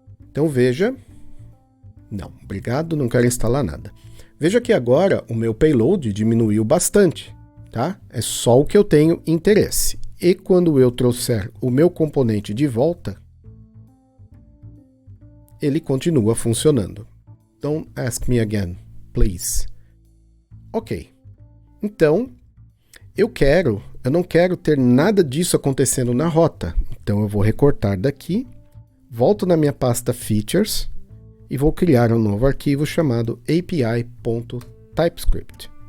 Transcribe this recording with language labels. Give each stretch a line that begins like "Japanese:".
Portuguese: Então veja, não, obrigado, não quero instalar nada. Veja que agora o meu payload diminuiu bastante, tá? É só o que eu tenho interesse. E quando eu trouxer o meu componente de volta, ele continua funcionando.
English: Don't ask me again, please. Ok.
Portuguese: Então, eu não quero ter nada disso acontecendo na rota. Então eu vou recortar daqui, volto na minha pasta features e vou criar um novo arquivo chamado api.typescript.